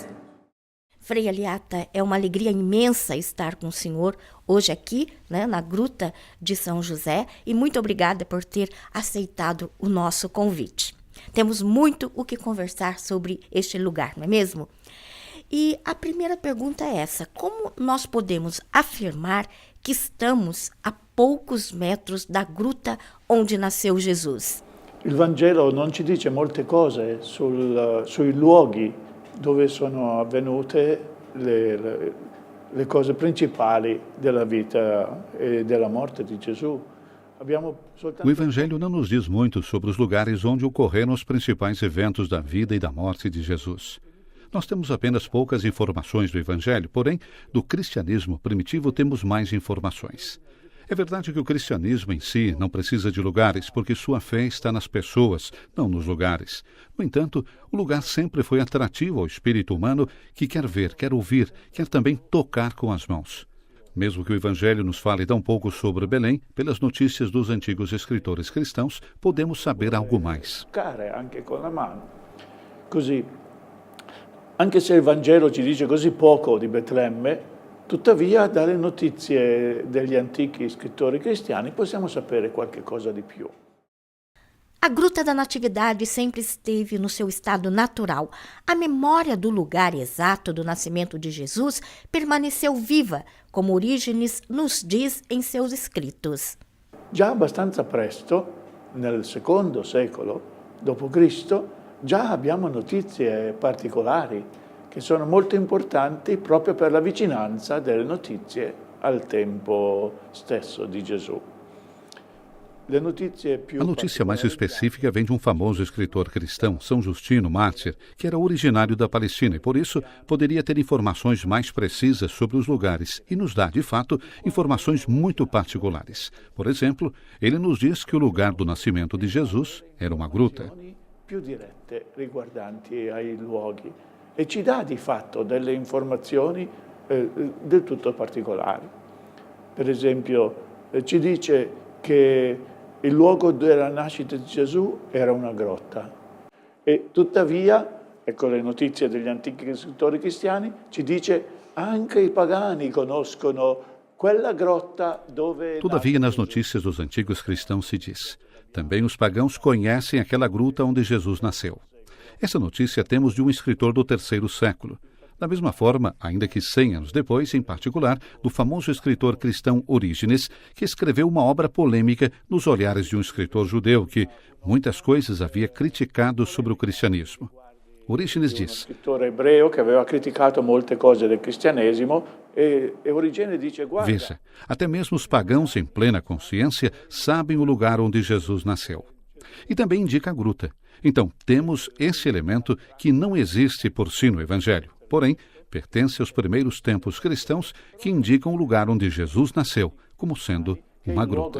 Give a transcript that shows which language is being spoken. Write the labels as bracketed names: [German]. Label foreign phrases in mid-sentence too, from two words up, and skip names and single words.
[Portuguese] Frei Aliata, é uma alegria imensa estar com o senhor hoje aqui, na Gruta de São José, e muito obrigada por ter aceitado o nosso convite. Temos muito o que conversar sobre este lugar, não é mesmo? E a primeira pergunta é essa: como nós podemos afirmar que estamos a poucos metros da gruta onde nasceu Jesus? [Italian] Il Vangelo non ci dice molte cose sui luoghi dove sono avvenute le cose principali della vita e della morte di Gesù. [Portuguese] O Evangelho não nos diz muito sobre os lugares onde ocorreram os principais eventos da vida e da morte de Jesus. Nós temos apenas poucas informações do Evangelho, porém, do cristianismo primitivo temos mais informações. É verdade que o cristianismo em si não precisa de lugares, porque sua fé está nas pessoas, não nos lugares. No entanto, o lugar sempre foi atrativo ao espírito humano que quer ver, quer ouvir, quer também tocar com as mãos. Mesmo que o Evangelho nos fale tão pouco sobre Belém, pelas notícias dos antigos escritores cristãos, podemos saber algo mais. [Italian] Anche con la mano. Così, anche se il Vangelo ci dice così poco di Betlemme, tuttavia dalle notizie degli antichi scrittori cristiani possiamo sapere qualche cosa di più. [Portuguese] A Gruta da Natividade sempre esteve no seu estado natural. A memória do lugar exato do nascimento de Jesus permaneceu viva, como Orígenes nos diz em seus escritos. [Italian] Già abbastanza presto, nel secondo secolo d.C., già abbiamo notizie particolari che sono molto importanti proprio per la vicinanza delle notizie al tempo stesso di Gesù. [Portuguese] A notícia mais específica vem de um famoso escritor cristão, São Justino Mártir, que era originário da Palestina e, por isso, poderia ter informações mais precisas sobre os lugares e nos dá, de fato, informações muito particulares. Por exemplo, ele nos diz que o lugar do nascimento de Jesus era uma gruta. [Italian] Più dirette riguardanti ai luoghi e ci dà di fatto delle informazioni del tutto particolari. Per esempio, ci dice che il luogo della nascita di Gesù era una grotta e tuttavia, ecco le notizie degli antichi scrittori cristiani, ci dice anche i pagani conoscono quella grotta dove... [Portuguese] Todavia, nas notícias dos antigos cristãos se diz: também os pagãos conhecem aquela gruta onde Jesus nasceu. Essa notícia temos de um escritor do 3º século. Da mesma forma, ainda que 100 anos depois, em particular, do famoso escritor cristão Orígenes, que escreveu uma obra polêmica nos olhares de um escritor judeu que muitas coisas havia criticado sobre o cristianismo. Orígenes diz: um escritor hebreu [Italian] que aveva criticato molte cose del cristianesimo e Orígenes dice: guarda. [Portuguese] Veja, até mesmo os pagãos em plena consciência sabem o lugar onde Jesus nasceu. E também indica a gruta. Então, temos esse elemento que não existe por si no Evangelho, porém, pertence aos primeiros tempos cristãos que indicam o lugar onde Jesus nasceu, como sendo uma gruta.